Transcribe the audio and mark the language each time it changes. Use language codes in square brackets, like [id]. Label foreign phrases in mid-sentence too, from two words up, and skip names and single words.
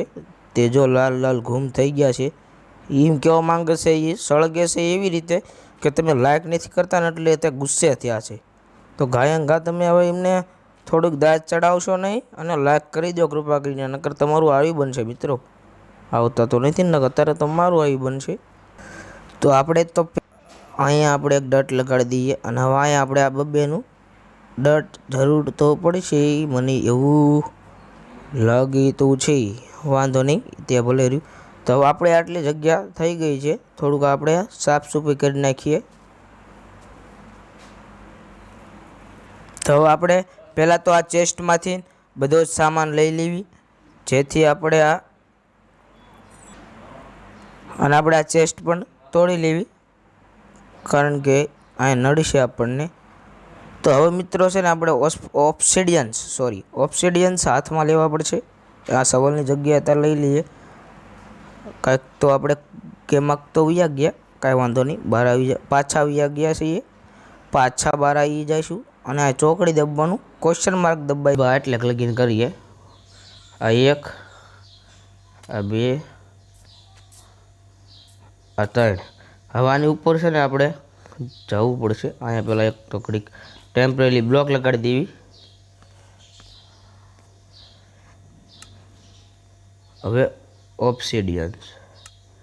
[gu] તે જો લાલ લાલ ઘૂમ થઈ ગયા છે। એમ કહેવા માંગે છે એ સળગે છે એવી રીતે કે તમે લાઇક નહીં કરતા ને એટલે તે ગુસ્સે થયા છે। તો ગાયંગા તમે હવે એમને થોડુંક દાજ ચડાવશો નહીં અને લાઇક કરી દો કૃપા કરીને, નકર તમારું આવી બનશે મિત્રો। આવતા તો નથી ને, અત્યારે તમારું આવી બનશે। તો આપણે તો અહીંયા આપણે એક ડટ લગાડી દઈએ, અને હવે અહીંયા આપણે આ બબ્બેનું ડટ જરૂર તો પડશે, મને એવું લાગી તો છે। વાંધો નહીં, તે ભલે રહ્યું। [hi] तो अब [gu] આપણે આટલી જગ્યા થઈ ગઈ છે, થોડુંક આપણે સાફ સફાઈ કરી નાખીએ। તો આપણે પહેલાં તો આ ચેસ્ટમાંથી બધો જ સામાન લઈ લેવી, જેથી આપણે આ અને આપણે આ ચેસ્ટ પણ તોડી લેવી, કારણ કે આ નડશે આપણને। તો હવે મિત્રો છે ને આપણે ઓબ્સિડિયન્સ હાથમાં લેવા પડશે। આ સવાલની જગ્યાએ અત્યારે લઈ લઈએ। કાંઈક તો આપણે કેમાક તો વયા ગયા, કાંઈ વાંધો નહીં, બહાર આવી પાછા વયા ગયા છીએ, પાછા બહાર આઈ જાઈશું। અને આ ચોકડી દબાવવાનું, [en] question mark [gu] દબાઈ એટલે લગીન કરીએ। આ 1, આ 2, આ 3। હવે આની ઉપર છે ને આપણે જવું પડશે। અહીંયા પેલા એક તો ઘડીક [en] temporary block [gu] લગાડી દેવી। હવે ઓબ્સિડિયન્સ